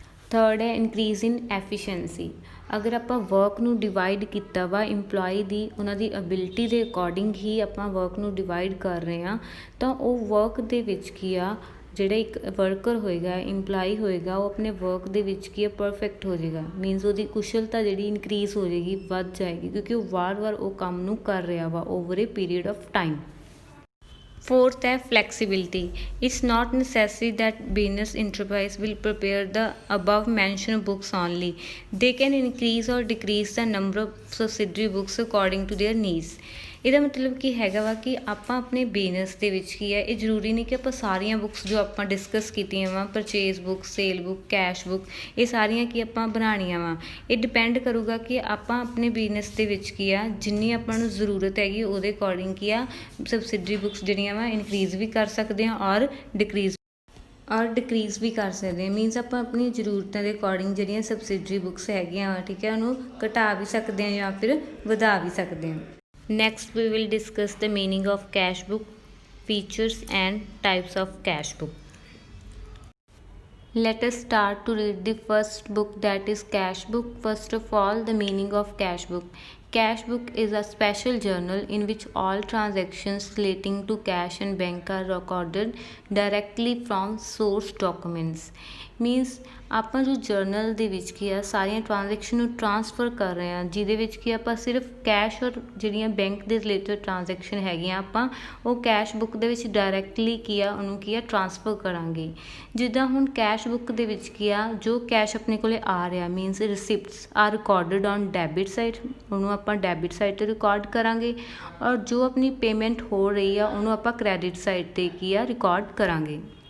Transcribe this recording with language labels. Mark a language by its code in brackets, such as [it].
[pa] Third ਹੈ [en] Increase in efficiency. [pa] ਅਗਰ ਆਪਾਂ ਵਰਕ ਨੂੰ ਡਿਵਾਈਡ ਕੀਤਾ ਵਾ ਇੰਪਲੋਈ ਦੀ ਉਹਨਾਂ ਦੀ ਐਬਿਲਿਟੀ ਦੇ ਅਕੋਰਡਿੰਗ ਹੀ ਆਪਾਂ ਵਰਕ ਨੂੰ ਡਿਵਾਈਡ ਕਰ ਰਹੇ ਹਾਂ, ਤਾਂ ਉਹ ਵਰਕ ਦੇ ਵਿੱਚ ਕੀ ਆ ਜਿਹੜਾ ਇੱਕ ਵਰਕਰ ਹੋਏਗਾ, ਇੰਪਲਾਈ ਹੋਏਗਾ, ਉਹ ਆਪਣੇ ਵਰਕ ਦੇ ਵਿੱਚ ਕੀ ਹੈ ਪਰਫੈਕਟ ਹੋ ਜਾਏਗਾ। ਮੀਨਸ ਉਹਦੀ ਕੁਸ਼ਲਤਾ ਜਿਹੜੀ ਇਨਕਰੀਜ਼ ਹੋ ਜਾਏਗੀ, ਵੱਧ ਜਾਏਗੀ, ਕਿਉਂਕਿ ਉਹ ਵਾਰ-ਵਾਰ ਉਹ ਕੰਮ ਨੂੰ ਕਰ ਰਿਹਾ ਵਾ [en] Over a period of time. Fourth ਹੈ flexibility. It's not necessary that business enterprise will prepare the above mentioned books only. They can increase or decrease the number of subsidiary books according to their needs. [pa] ਇਹਦਾ ਮਤਲਬ ਕੀ ਹੈਗਾ ਵਾ ਕਿ ਆਪਾਂ ਆਪਣੇ business ਦੇ ਵਿੱਚ ਕੀ ਹੈ, ਇਹ ਜ਼ਰੂਰੀ ਨਹੀਂ ਕਿ ਆਪਾਂ ਸਾਰੀਆਂ ਬੁੱਕਸ ਜੋ ਆਪਾਂ ਡਿਸਕਸ ਕੀਤੀਆਂ ਵਾ purchase book, sale book, cash book, ਇਹ ਸਾਰੀਆਂ ਕੀ ਆਪਾਂ ਬਣਾਉਣੀਆਂ ਵਾ। ਇਹ ਡਿਪੈਂਡ ਕਰੂਗਾ ਕਿ ਆਪਾਂ ਆਪਣੇ ਬਿਜ਼ਨਸ ਦੇ ਵਿੱਚ ਕੀ ਆ ਜਿੰਨੀ ਆਪਾਂ ਨੂੰ ਜ਼ਰੂਰਤ ਹੈਗੀ ਉਹਦੇ ਅਕੋਰਡਿੰਗ ਕੀ ਆ ਸਬਸਿਡਰੀ ਬੁੱਕਸ ਜਿਹੜੀਆਂ ਵਾ ਇਨਕਰੀਜ਼ ਵੀ ਕਰ ਸਕਦੇ ਹਾਂ ਔਰ ਡਿਕਰੀਜ਼ ਵੀ ਕਰ ਸਕਦੇ ਹਾਂ। ਮੀਨਸ ਆਪਾਂ ਆਪਣੀ ਜ਼ਰੂਰਤਾਂ ਦੇ ਅਕੋਰਡਿੰਗ ਜਿਹੜੀਆਂ ਸਬਸਿਡਰੀ ਬੁੱਕਸ ਹੈਗੀਆਂ ਵਾ, ਠੀਕ ਹੈ, ਉਹਨੂੰ ਘਟਾ ਵੀ ਸਕਦੇ ਹਾਂ ਜਾਂ ਫਿਰ ਵਧਾ ਵੀ ਸਕਦੇ ਹਾਂ। [en] Next we will discuss the meaning of cash book, features and types of cash book. Let us start to read the first book, that is Cash Book. First of all, the meaning of Cash Book. Cash Book is a special journal in which all transactions relating to cash and bank are recorded directly from source documents. [pa] Means ਆਪਾਂ ਜੋ general ਦੇ ਵਿੱਚ ਕੀ ਆ ਸਾਰੀਆਂ transaction ਨੂੰ transfer ਕਰ ਰਹੇ ਹਾਂ, ਜਿਹਦੇ ਵਿੱਚ ਕੀ ਆਪਾਂ ਸਿਰਫ ਕੈਸ਼ ਔਰ ਜਿਹੜੀਆਂ ਬੈਂਕ ਦੇ ਰਿਲੇਟਡ ਟ੍ਰਾਂਜੈਕਸ਼ਨ ਹੈਗੀਆਂ ਆਪਾਂ ਉਹ ਕੈਸ਼ ਬੁੱਕ ਦੇ ਵਿੱਚ ਡਾਇਰੈਕਟਲੀ ਕੀ ਆ ਉਹਨੂੰ ਕੀ ਆ ਟ੍ਰਾਂਸਫਰ ਕਰਾਂਗੇ। ਜਿੱਦਾਂ ਹੁਣ ਕੈਸ਼ ਬੁੱਕ ਦੇ ਵਿੱਚ ਕੀ ਆ ਜੋ ਕੈਸ਼ ਆਪਣੇ ਕੋਲੇ ਆ ਰਿਹਾ means [en] receipts are recorded on debit side, [pa] ਉਹਨੂੰ ਆਪਾਂ ਡੈਬਿਟ ਸਾਈਡ 'ਤੇ ਰਿਕਾਰਡ ਕਰਾਂਗੇ ਔਰ ਜੋ ਆਪਣੀ ਪੇਮੈਂਟ ਹੋ ਰਹੀ ਆ ਉਹਨੂੰ ਆਪਾਂ ਕ੍ਰੈਡਿਟ ਸਾਈਡ 'ਤੇ ਕੀ ਆ ਰਿਕਾਰਡ ਕਰਾਂਗੇ।